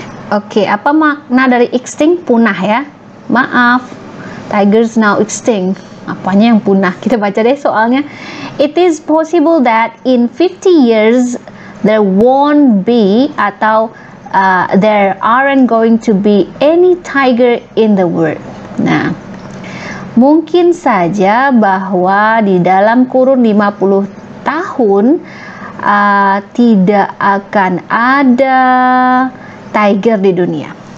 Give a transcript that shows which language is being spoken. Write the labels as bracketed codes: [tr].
[id] Oke, apa makna dari extinct? Punah ya. Maaf, [en] tigers now extinct. [id] Apanya yang punah? Kita baca deh soalnya. [en] It is possible that in 50 years there won't be [id] atau [en] there aren't going to be any tiger in the world. [id] Nah, mungkin saja bahwa di dalam kurun 50 tahun tidak akan ada tiger di dunia.